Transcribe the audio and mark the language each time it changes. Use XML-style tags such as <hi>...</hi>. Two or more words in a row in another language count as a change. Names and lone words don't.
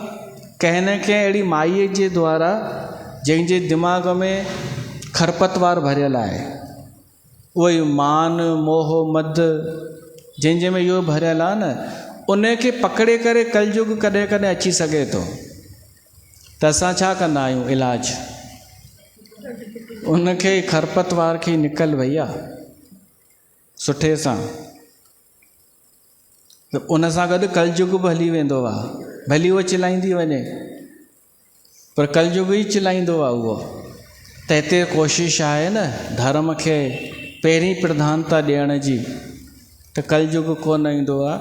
<sd>कंहिं न कंहिं अहिड़ी माईअ जे द्वारा जंहिंजे दिमाग़ में खरपतवार भरियल आहे, उहो ई मान मोह मद जंहिंजे में इहो भरियल आहे न, उन खे पकड़े करे कलयुग कॾहिं कॾहिं अची सघे थो। त असां छा कंदा आहियूं? इलाज उनखे खरपतवार खे निकल भैया सुठे सां, त उन सां गॾु कलयुग बि हली वेंदो आहे। भली उहो चिलाईंदी वञे पर कलयुग ई चिलाईंदो आहे उहो। त हिते कोशिशि आहे न धर्म खे पहिरीं प्रधानता ॾियण जी, त कलयुग कोन ईंदो आहे।</sd>